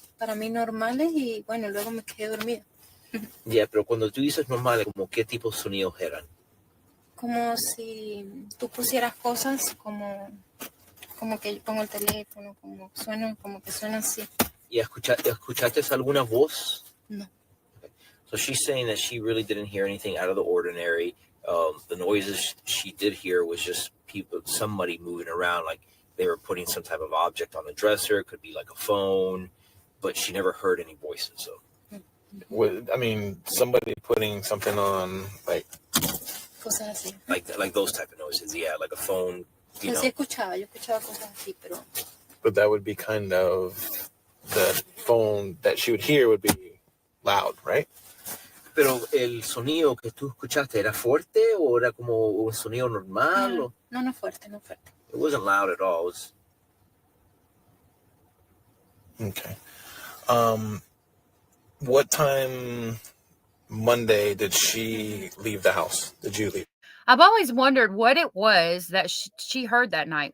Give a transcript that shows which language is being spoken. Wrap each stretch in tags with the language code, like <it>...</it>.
<es>Para mí normales y bueno, luego me quedé dormida. Ya, pero cuando tú dices normales, ¿como qué tipo de sonidos eran? Como si tú pusieras cosas como que yo pongo el teléfono, como que suena así. ¿Y escuchaste alguna voz? No. Okay.</es> <en>So she's saying that she really didn't hear anything out of the ordinary. The noises she did hear was just somebody moving around, like they were putting some type of object on the dresser. It could be like a phone, but she never heard any voices. So, somebody putting something on, like</en> <es>cosas así.</es> <en>Like those type of noises, yeah, like a phone.</en> <es>Yo escuchaba cosas así, pero.</es> <en>But that would be kind of the phone that she would hear would be loud, right?</en> <es>Pero el sonido que tú escuchaste, ¿era fuerte o era como un sonido normal? No fuerte.</es> <en>It wasn't loud at all. It was... Okay. What time Monday did she leave the house? Did you leave? I've always wondered what it was that she heard that night.</en>